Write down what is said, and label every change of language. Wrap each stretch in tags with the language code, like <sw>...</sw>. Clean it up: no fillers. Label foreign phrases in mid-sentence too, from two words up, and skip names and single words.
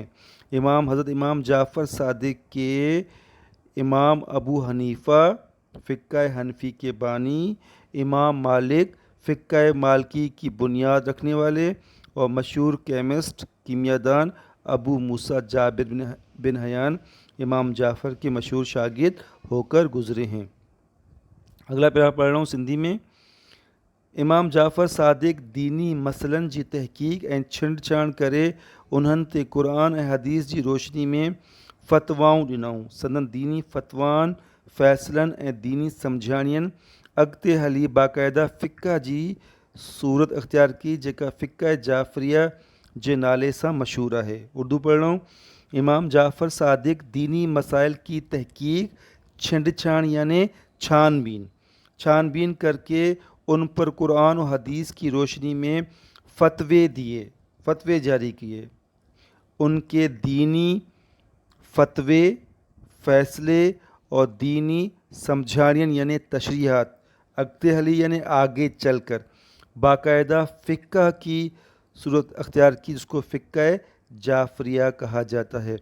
<ur>حضرت امام جعفر صادق کے امام ابو حنیفہ فقہ حنفی کے بانی، امام مالک فقہ مالکی کی بنیاد رکھنے والے، اور مشہور کیمسٹ، کیمیاء دان ابو موسیٰ جابر بن حیان امام جعفر کے مشہور شاگرد ہو کر گزرے ہیں۔ اگلا پیرا پڑھ رہا ہوں سندھی میں۔</ur> <sd>امام جعفر صادق دینی مسئلن جی تحقیق ऐं چھنڈ چھاण کرے उन्हनि ते क़ुरान ऐं हदीस जी रोशनी में फ़तवाऊं ॾिनऊं। संदन दीनी फ़तवान, फ़ैसिलनि ऐं दीनी सम्झाणियनि अॻिते हली बाक़ाइदा फ़िक़्ह जी सूरत इख़्तियार की जेका फ़िक़्ह जाफ़रिया जे नाले सां मशहूर आहे।</sd> <ur>اردو پڑھ رہا ہوں. امام جعفر صادق دینی مسائل کی تحقیق,</ur> <sd>छिंड छाण</sd> <ur>یعنی چھان بین کر کے ان پر قرآن اور حدیث کی روشنی میں فتوے جاری کیے. ان کے دینی فتوے، فیصلے اور دینی سمجھانین یعنی تشریحات</ur> <sd>अगते हली</sd> <ur>یعنی آگے چل کر باقاعدہ فقہ کی صورت اختیار کی، جس کو فقہ جعفریہ کہا جاتا ہے.</ur>